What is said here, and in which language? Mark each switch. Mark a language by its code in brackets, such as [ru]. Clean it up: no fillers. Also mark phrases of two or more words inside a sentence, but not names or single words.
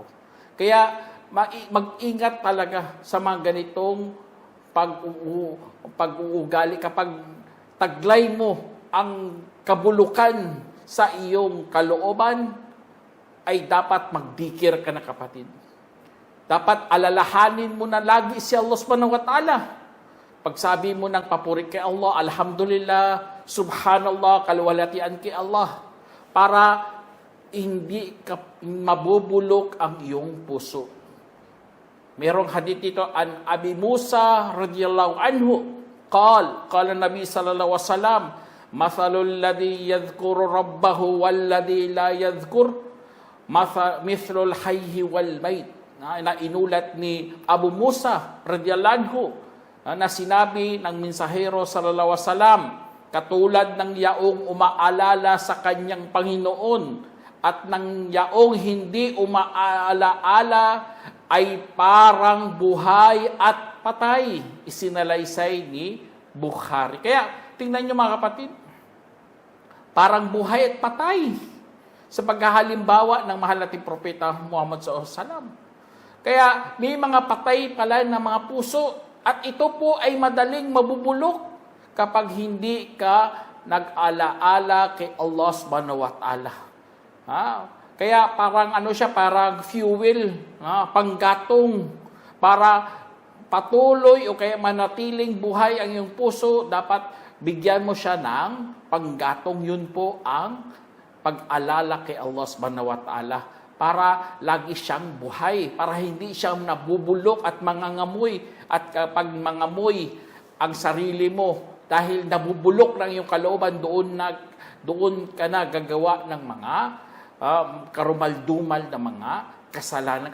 [tl] Kaya mag-ingat talaga sa mga ganitong pag-uugali kapag taglay mo ang kabulukan sa iyong kalooban, ay dapat magdikir ka na kapatid. Dapat alalahanin mo na lagi si Allah [ar] سبحانه وتعالى. [tl] Pagsabi mo ng papuri kay Allah, [ar] الحمد لله سبحان الله, [tl] kaluwalhatian kay Allah, para hindi ka mabubulok ang iyong puso. Merong hadith dito, [ar] عن أبي موسى رضي الله عنه قال النبي صلى الله عليه وسلم مثل الذي يذكر ربه والذي لا يذكر مثل الحي والميت. [tl] Na inulat ni Abu Musa [ar] رضي الله عنه [tl] na sinabi ng mensahero [ar] صلى الله عليه وسلم, [tl] katulad ng yaong umaalala sa kanyang Panginoon at ng yaong hindi umaalaala ay parang buhay at patay. Isinalaysay ni Bukhari. Kaya tingnan nyo mga kapatid, parang buhay at patay sa paghahalimbawa ng mahal nating propeta Muhammad SAW. Kaya may mga patay pala ng mga puso, at ito po ay madaling mabubulok kapag hindi ka nag-alaala kay Allah [ar] سبحانه وتعالى. [tl] Kaya parang parang fuel, panggatong, para patuloy o kaya manatiling buhay ang iyong puso, dapat bigyan mo siya ng panggatong. Yun po ang pag-alala kay Allah [ar] سبحانه وتعالى, [tl] para lagi siyang buhay, para hindi siya nabubulok at mangangamoy. At kapag mangamoy ang sarili mo, dahil nabubulok ng iyong kalooban, doon ka na gagawa ng mga karumal-dumal na mga kasalanan.